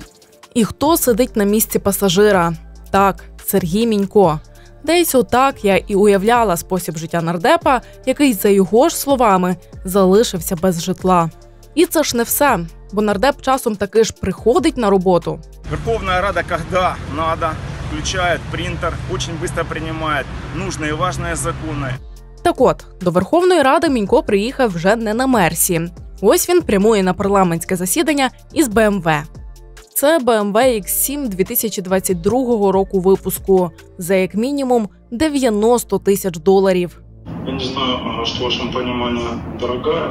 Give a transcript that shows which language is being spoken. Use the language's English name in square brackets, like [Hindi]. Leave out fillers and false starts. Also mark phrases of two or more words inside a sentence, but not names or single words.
[Ukrainian] І хто сидить на місці пасажира? Так, Сергій Мінько. Десь отак я і уявляла спосіб життя нардепа, який, за його ж словами, залишився без житла. І це ж не все, бо нардеп часом таки ж приходить на роботу. Верховна Рада, [Russian] когда надо, включает принтер, очень быстро принимает нужные и важные законы. [Ukrainian] Так от, до Верховної Ради Мінько приїхав вже не на Мерсі. Ось він прямує на парламентське засідання із BMW. Це BMW X7 2022 року випуску за як мінімум $90 тисяч. Я не знаю, що в вашому розумінні дорога.